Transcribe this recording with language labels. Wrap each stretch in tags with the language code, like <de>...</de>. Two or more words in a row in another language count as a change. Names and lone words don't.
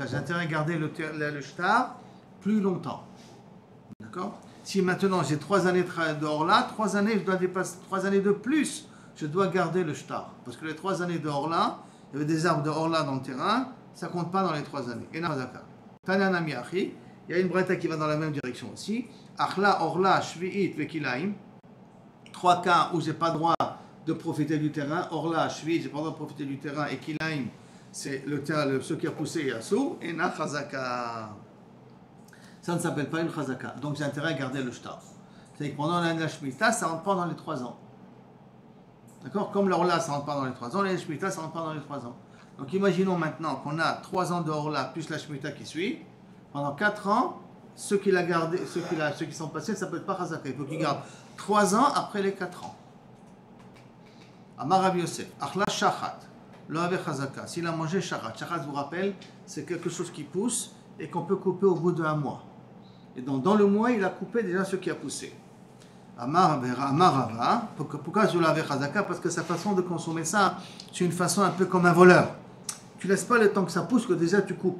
<fr>J'ai intérêt à garder le shtar plus longtemps. D'accord? Si maintenant j'ai 3 années de orla, 3 années, je dois dépasser 3 années de plus, je dois garder le shtar. Parce que les 3 années de orla, il y avait des arbres de orla dans le terrain, ça ne compte pas dans les 3 années.</fr> <he>אין חזקה.</he> <arc>תניא נמי הכי,</arc> <fr>il y a une breta qui va dans la même direction aussi.</fr> <arc>אכלה ערלה שביעית וכלאים.</arc> <fr>3 cas où j'ai pas droit de profiter du terrain.</fr> <he>ערלה שביעית,</he> <fr>j'ai pas droit de profiter du terrain. Et kilaim, c'est ce qui a poussé Yassou, et na chazaka. Ça ne s'appelle pas une chazaka. Donc j'ai intérêt à garder le shtar. C'est-à-dire que pendant la shmita, ça ne rentre pas dans les 3 ans. D'accord? Comme l'orla, ça ne rentre pas dans les 3 ans, la shmita, ça ne rentre pas dans les 3 ans. Donc imaginons maintenant qu'on a 3 ans de orla plus la shmita qui suit. Pendant 4 ans, ceux qui sont passés, ça ne peut être pas chazaka. Il faut qu'ils gardent 3 ans après les 4 ans.</fr> <arc>אמר רבי יוסף אכלה שחת. לא הוי חזקה.</arc> <fr>S'il a mangé shachat, shachat, je vous rappelle, c'est quelque chose qui pousse et qu'on peut couper au bout d'1 mois. Et donc, dans le mois, il a coupé déjà ce qui a poussé.</fr> <arc>אמר רבא,</arc> <fr>pourquoi je l'avais chazaka? Parce que sa façon de consommer ça, c'est une façon un peu comme un voleur. Tu laisses pas le temps que ça pousse, que déjà tu coupes.</fr>